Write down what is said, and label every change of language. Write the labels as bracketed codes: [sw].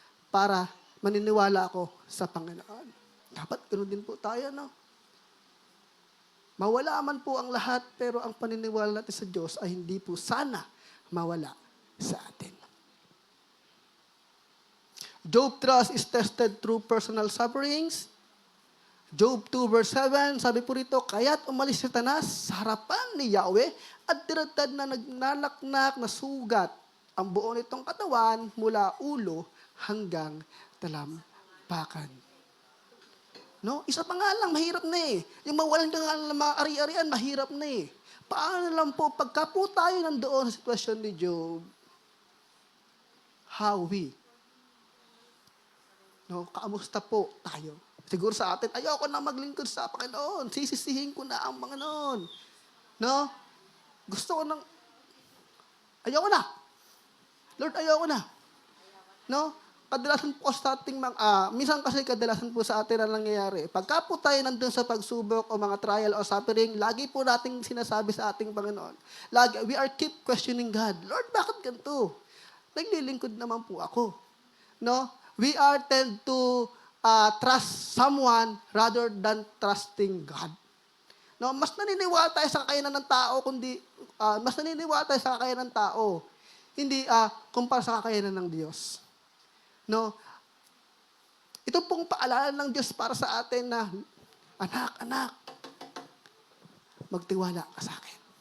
[tl] Para maniniwala ako sa Panginoon. Dapat ganoon din po tayo, no? Mawala man po ang lahat, pero ang paniniwala natin sa Diyos ay hindi po sana mawala sa atin. [en] Job trust is tested through personal sufferings. [tl] Job 2 verse 7, sabi po rito, kaya't umalis si Satanas sa harapan ni Yahweh at tinatad na nagnanaknak na sugat ang buo nitong katawan mula ulo hanggang talampakan. No? Isa pa nga lang, mahirap na eh. Yung mawalan ka nga ng mga ari-arian, mahirap na eh. Paano lang po, pagka po tayo nandoon sa sitwasyon ni Job, [en] how we? [tl] No? Kaamusta po tayo? Siguro sa atin, ayoko na maglingkod sa Panginoon. Sisisihin ko na ang Panginoon. No? Gusto ko nang, ayoko na. Lord, ayoko na. No? Kadalasan po sa ating minsan kasi kadalasan po sa atin na nangyayari. Pagka po tayo nandun sa pagsubok o mga trial o suffering, lagi po nating sinasabi sa ating Panginoon. [en] We are keep questioning God. [tl] Lord, bakit ganito? Naglilingkod naman po ako. No? [en] We are tend to trust someone rather than trusting God. [tl] No, mas naniniwala tayo sa kakayanan ng tao mas naniniwala tayo sa kakayanan ng tao, hindi kumpara sa kakayanan ng Diyos. No? Ito pong paalala ng Diyos para sa atin na, anak, magtiwala ka sa akin.